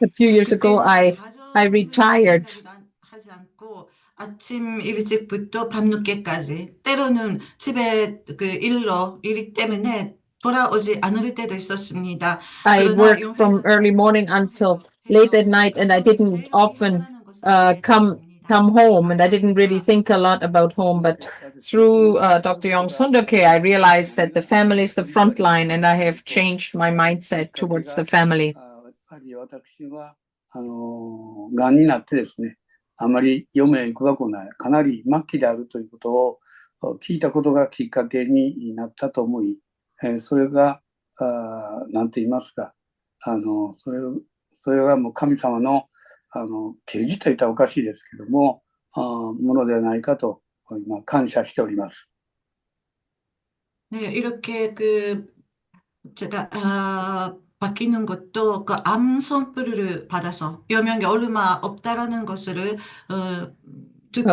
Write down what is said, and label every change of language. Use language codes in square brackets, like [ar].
[en] A few years ago, I retired. [ko] 하지 않고 아침 일찍부터 밤늦게까지 때로는 집에 일이 때문에 돌아오지 않을 때도 있었습니다. [en] I worked from early morning until late at night, and I didn't often come home, and I didn't really think a lot about home. But through Dr. Young's Hundoke, I realized that the family is the front line, and I have changed my mindset towards the family. [ja] やっぱり私はがんになってですね、あまり余命いくばくない、かなり末期であるということを聞いたことがきっかけになったと思い、それが何と言いますか、それがもう神様の啓示といったらおかしいですけども、ものではないかと今感謝しております。 [ko] 네, 이렇게 제가 바뀌는 것도 암 선물을 받아서 여명이 얼마 없다라는 것을 듣고